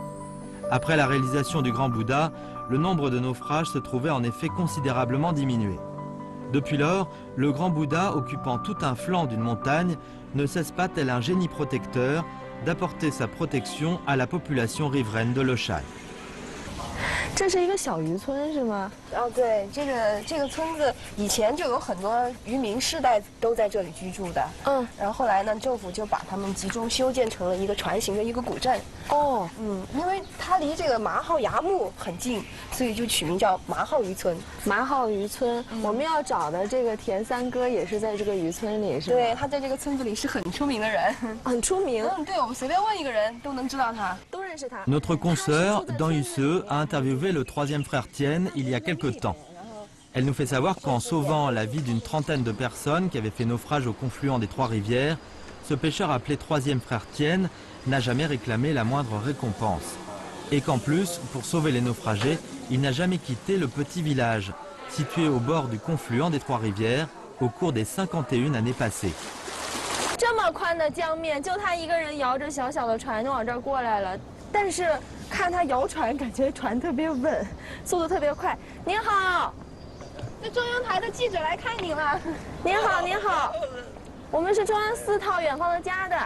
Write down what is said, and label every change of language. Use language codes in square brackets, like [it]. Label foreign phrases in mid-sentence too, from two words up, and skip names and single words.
[fr] Après la réalisation du grand Bouddha, le nombre de naufrages se trouvait en effet considérablement diminué. Depuis lors, le grand Bouddha, occupant tout un flanc d'une montagne, ne cesse pas, tel un génie protecteur, d'apporter sa protection à la population riveraine de Leshan. [zh] 这是一个小渔村是吗？哦，对，这个村子以前就有很多渔民世代都在这里居住的。然后后来呢，政府就把他们集中修建成了一个船形的一个古镇。哦，因为它离这个麻号崖木很近，所以就取名叫麻号渔村。麻号渔村，我们要找的这个田三哥也是在这个渔村里，是吗？对，他在这个村子里是很出名的人。很出名。对，我们随便问一个人都能知道他，都认识他。 [fr] Notre consoeur, Dan Yusse, a interviewé le troisième frère Tien il y a quelque temps. Elle nous fait savoir qu'en sauvant la vie d'une trentaine de personnes qui avaient fait naufrage au confluent des trois rivières, ce pêcheur appelé troisième frère Tien n'a jamais réclamé la moindre récompense. Et qu'en plus, pour sauver les naufragés, il n'a jamais quitté le petit village, situé au bord du confluent des trois rivières, au cours des 51 années passées. [zh] 这么宽的江面，就他一个人摇着小小的船就往这儿过来了。但是看他摇船，感觉船特别稳，速度特别快。您好，那中央台的记者来看你了。您好，您好，我们是中央4套远方的家的。